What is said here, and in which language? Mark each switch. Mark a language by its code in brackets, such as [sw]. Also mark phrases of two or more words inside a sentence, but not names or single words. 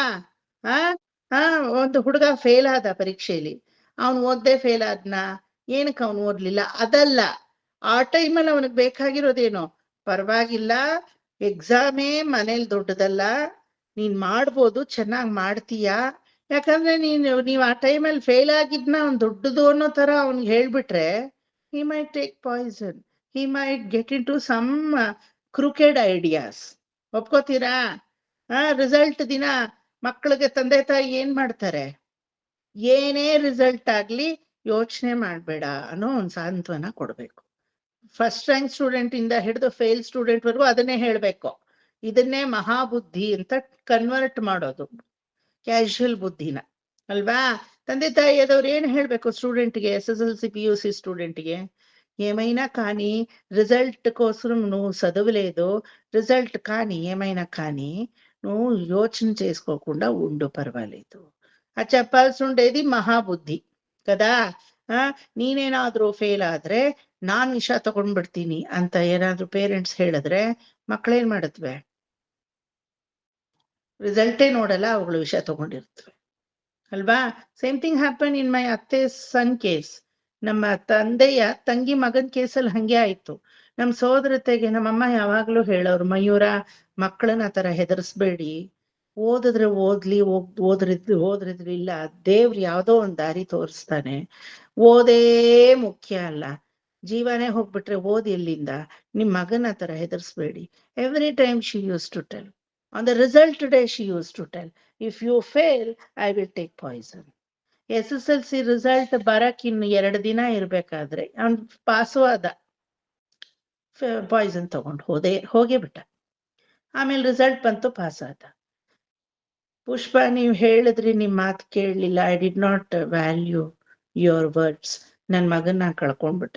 [kn] ಆ ಆ ಒಂದು ಹುಡುಗ ಫೇಲ್ ಆದ ಪರೀಕ್ಷೆಯಲ್ಲಿ, ಅವನು ಓದ್ದೇ ಫೇಲ್ ಆದ್ನ, ಏನಕ್ಕೆ ಅವನು ಓದ್ಲಿಲ್ಲ ಅದಲ್ಲ, ಆ ಟೈಮಲ್ಲಿ ಅವನಿಗೆ ಬೇಕಾಗಿರೋದೇನು, ಪರವಾಗಿಲ್ಲ ಎಕ್ಸಾಮೇ ಮನೇಲಿ ದೊಡ್ಡದಲ್ಲ, ನೀನ್ ಮಾಡ್ಬೋದು, ಚೆನ್ನಾಗ್ ಮಾಡ್ತೀಯಾ, ಯಾಕಂದ್ರೆ ನೀವ್ ಆ ಟೈಮಲ್ಲಿ ಫೇಲ್ ಆಗಿದ್ನ ಅವ್ನ್ ದೊಡ್ಡದು ಅನ್ನೋ ತರ ಅವ್ನಿಗೆ ಹೇಳ್ಬಿಟ್ರೆ, [en] he might take poison, he might get into some crooked ideas. [kn] ಒಪ್ಕೋತೀರಾ? ರಿಸಲ್ಟ್ ದಿನ ಮಕ್ಕಳಿಗೆ ತಂದೆ ತಾಯಿ ಏನ್ ಮಾಡ್ತಾರೆ, ಏನೇ ರಿಸಲ್ಟ್ ಆಗ್ಲಿ ಯೋಚನೆ ಮಾಡ್ಬೇಡ ಅನ್ನೋ ಒಂದ್ ಸಾಂತ್ವನ ಕೊಡ್ಬೇಕು. ಫಸ್ಟ್ ರ್ಯಾಂಕ್ ಸ್ಟೂಡೆಂಟ್ ಇಂದ ಹಿಡಿದು ಫೇಲ್ ಸ್ಟೂಡೆಂಟ್ ವರ್ಗು ಅದನ್ನೇ ಹೇಳ್ಬೇಕು. ಇದನ್ನೇ ಮಹಾಬುದ್ಧಿ ಅಂತ ಕನ್ವರ್ಟ್ ಮಾಡೋದು, ಕ್ಯಾಶುಯಲ್ ಬುದ್ಧಿನ, ಅಲ್ವಾ. ತಂದೆ ತಾಯಿಯದವ್ರು ಏನ್ ಹೇಳ್ಬೇಕು ಸ್ಟೂಡೆಂಟ್ಗೆ, [te] SSLC PUC స్టూడెంట్ಗೆ, ఏమైనా కానీ రిజల్ట్ కోసం నువ్వు చదవలేదు, రిజల్ట్ కానీ ఏమైనా కానీ నువ్వు యోచన చేసుకోకుండా ఉండు, పర్వాలేదు. అది చెప్పాల్సి ఉండేది మహాబుద్ధి కదా. [kn] ನೀನೇನಾದ್ರೂ ಫೇಲ್ ಆದ್ರೆ ನಾನ್ ವಿಷ ತಗೊಂಡ್ಬಿಡ್ತೀನಿ ಅಂತ ಏನಾದ್ರೂ ಪೇರೆಂಟ್ಸ್ ಹೇಳಿದ್ರೆ ಮಕ್ಕಳೇನ್ ಮಾಡತ್ವೆ, ರಿಸಲ್ಟೇ ನೋಡಲ್ಲ, ಅವುಗಳು ವಿಷ ತಗೊಂಡಿರ್ತವೆ ಅಲ್ವಾ. [en] same thing happen in my ಅತ್ತೆ son case. [kn] ನಮ್ಮ ತಂದೆಯ ತಂಗಿ ಮಗನ್ ಕೇಸಲ್ಲಿ ಹಂಗೆ ಆಯ್ತು. ನಮ್ ಸೋದರತೆಗೆ ನಮ್ಮಮ್ಮ ಯಾವಾಗ್ಲೂ ಹೇಳೋರು, ಮಯೂರ ಮಕ್ಕಳನ್ನ ಆ ತರ ಹೆದರ್ಸ್ಬೇಡಿ, ಓದಿದ್ರೆ ಓದ್ಲಿ, ಓದ್ರಿದ್ರು ಇಲ್ಲ, ದೇವ್ರು ಯಾವ್ದೋ ಒಂದ್ ದಾರಿ ತೋರಿಸ್ತಾನೆ, ಓದೇ ಮುಖ್ಯ ಅಲ್ಲ, ಜೀವನೇ ಹೋಗ್ಬಿಟ್ರೆ ಓದ್ ಎಲ್ಲಿಂದ, ನಿಮ್ ಮಗನ ಆ ತರ ಹೆದರ್ಸ್ಬೇಡಿ. [en] every time she use to tell, on the result day she used to tell, if you fail I will take poison. [kn] SSLC ರಿಸಲ್ಟ್ ಬರಕ್ ಇನ್ನು 2 ದಿನ ಇರ್ಬೇಕಾದ್ರೆ ಅವ್ನ್ ಪಾಸು ಆದ, ಪಾಯ್ಸನ್ ತಗೊಂಡು ಹೋಗೇ ಬಿಟ್ಟ. ಆಮೇಲೆ ರಿಸಲ್ಟ್ ಬಂತು, ಪಾಸ್ ಆದ. ಪುಷ್ಪ, ನೀವ್ ಹೇಳಿದ್ರಿ ನಿಮ್ ಮಾತು ಕೇಳಲಿಲ್ಲ, [en] I did not value your words, [kn] ನನ್ ಮಗನ್ನ ಕಳ್ಕೊಂಡ್ಬಿಟ್ಟೆ.